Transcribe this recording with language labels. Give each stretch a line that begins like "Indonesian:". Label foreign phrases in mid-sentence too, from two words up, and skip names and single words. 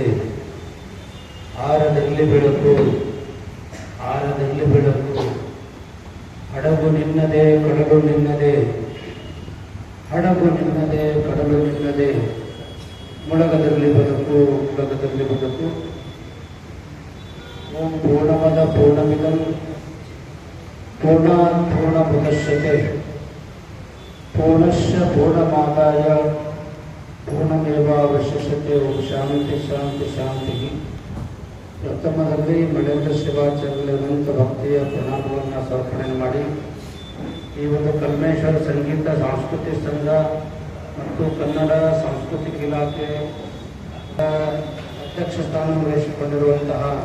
Kannada: ಆರದಲ್ಲಿ ಬೆಳಕು, ಆರದಲ್ಲಿ ಬೆಳಕು. ಹಡಗು ನಿನ್ನದೇ, ಕಡಲು ನಿನ್ನದೇ, ಹಡಗು ನಿನ್ನದೇ, ಕಡಲು ನಿನ್ನದೇ. ಮೊಳಗದಲ್ಲಿ ಬದುಕು, ಮೊಳಗದಲ್ಲಿ ಬದುಕು.
Sanskrit: ಓಂ ಪೂರ್ಣಮದ ಪೂರ್ಣಮಿದಂ ಪೂರ್ಣಾತ್ ಪೂರ್ಣಮುದಚ್ಯತೆ ಪೂರ್ಣಸ್ಯ ಪೂರ್ಣಮಾದಾಯ ಪೂರ್ಣಮೇವಾವಶಿಷ್ಯತೆ. ಓಂ ಶಾಂತಿ ಶಾಂತಿ ಶಾಂತಿ.
Kannada: ಪ್ರಥಮದಲ್ಲಿ ಮಳೇಂದ್ರ ಶಿವಾಚಾರ್ಯ ಅನಂತ ಭಕ್ತಿಯ ಪ್ರಣಾಮವನ್ನು ಸಮರ್ಪಣೆ ಮಾಡಿ ಈ ಒಂದು ಕಲ್ಮೇಶ್ವರ ಸಂಗೀತ ಸಾಂಸ್ಕೃತಿಕ ಸಂಘ ಮತ್ತು ಕನ್ನಡ ಸಾಂಸ್ಕೃತಿಕ ಇಲಾಖೆ ಅಧ್ಯಕ್ಷ ಸ್ಥಾನ ವಹಿಸಿಕೊಂಡಿರುವಂತಹ